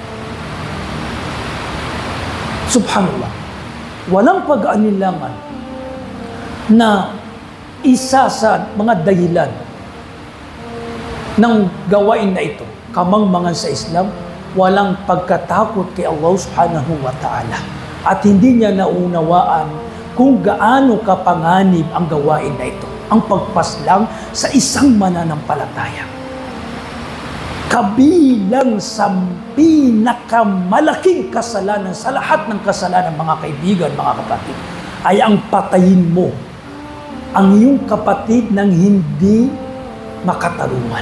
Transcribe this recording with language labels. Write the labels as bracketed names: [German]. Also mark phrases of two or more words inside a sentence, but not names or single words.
[Filipino] Subhanallah, walang pag-anilangan na isa sa mga dahilan ng gawain na ito, kamangmangan sa Islam, walang pagkatakot kay Allah [Arabic] سبحانه وتعالى. [Filipino] At hindi niya naunawaan kung gaano kapanganib ang gawain na ito, ang pagpaslang sa isang mananampalataya. Kabilang sa pinakamalaking kasalanan sa lahat ng kasalanan, mga kaibigan, mga kapatid, ay ang patayin mo ang iyong kapatid ng hindi makatarungan.